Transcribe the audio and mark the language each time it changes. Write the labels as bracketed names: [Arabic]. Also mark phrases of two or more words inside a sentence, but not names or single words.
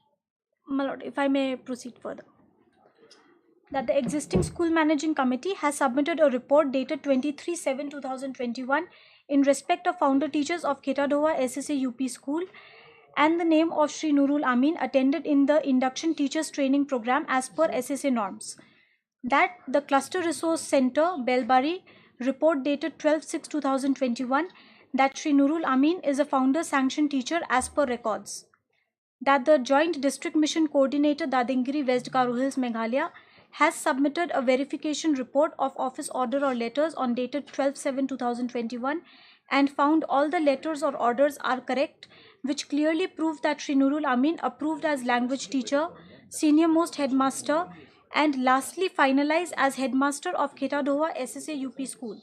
[English] My lord, if I may proceed further. That the existing school managing committee has submitted a report dated 23/7/2021 in respect of founder teachers of Ketadhova SSA UP School and the name of Shri Nurul Amin attended in the induction teachers training program as per SSA norms. That the Cluster Resource Center, Belbari, report dated 12/6/2021 that Shri Nurul Amin is a founder sanctioned teacher as per records. That the Joint District Mission Coordinator, Dadingiri, West Garo Hills, Meghalaya, has submitted a verification report of office order or letters on dated 12/7/2021 and found all the letters or orders are correct, which clearly prove that Shri Nurul Amin approved as language teacher, senior most headmaster, and lastly finalized as headmaster of Ketadhova SSA UP School.